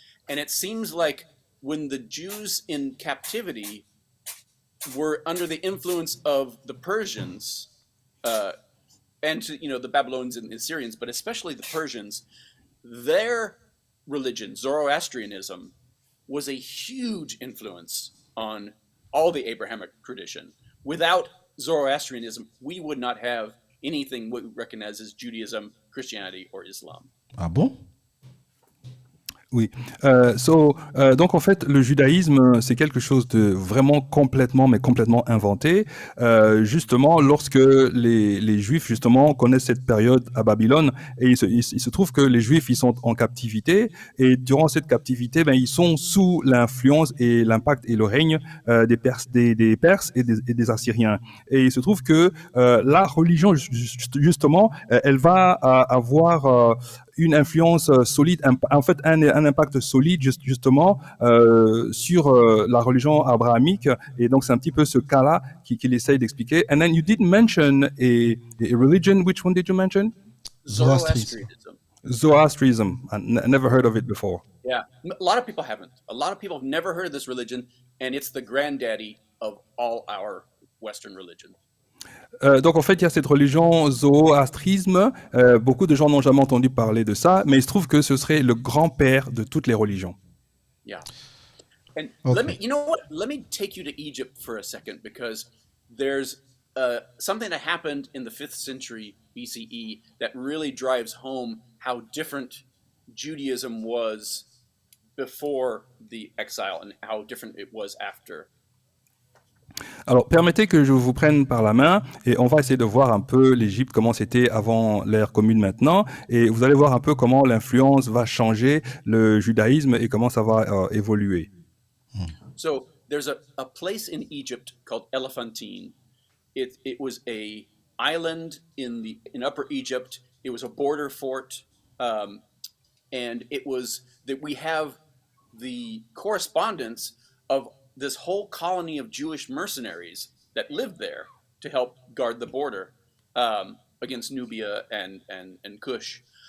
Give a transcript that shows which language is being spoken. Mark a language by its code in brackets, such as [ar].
[en] And it seems like when the Jews in captivity were under the influence of the Persians, and the Babylonians and the Assyrians, but especially the Persians, their religion, Zoroastrianism, was a huge influence on all the Abrahamic tradition. Without Zoroastrianism, we would not have anything we recognize as Judaism, Christianity, or Islam. [fr] Ah bon? Oui. Donc en fait, le judaïsme, c'est quelque chose de vraiment complètement inventé. Justement, lorsque les Juifs justement connaissent cette période à Babylone, et il se trouve que les Juifs ils sont en captivité, et durant cette captivité, ils sont sous l'influence et l'impact et le règne des Perses et des Assyriens. Et il se trouve que la religion justement, elle va avoir une influence solide, en fait un impact solide justement sur la religion abrahamique, et donc c'est un petit peu ce cas-là qu'il essaye d'expliquer. [en] And then you did mention a religion. Which one did you mention? Zoroastrianism. Zoroastrianism. I never heard of it before. Yeah, a lot of people haven't. A lot of people have never heard of this religion, and it's the granddaddy of all our Western religions. [fr] Donc en fait, il y a cette religion zoroastrisme. Beaucoup de gens n'ont jamais entendu parler de ça, mais il se trouve que ce serait le grand-père de toutes les religions. [en] Yeah. And Okay. let me take you to Egypt for a second, because there's something that happened in the 5th century BCE that really drives home how different Judaism was before the exile and how different it was after. [fr] Alors, permettez que je vous prenne par la main et on va essayer de voir un peu l'Égypte, comment c'était avant l'ère commune maintenant. Et vous allez voir un peu comment l'influence va changer le judaïsme et comment ça va évoluer. [en] So there's a place in Egypt called Elephantine. It was a island in Upper Egypt. It was a border fort, and it was that we have the correspondence of this whole colony of Jewish mercenaries that lived there to help guard the border against Nubia and Kush.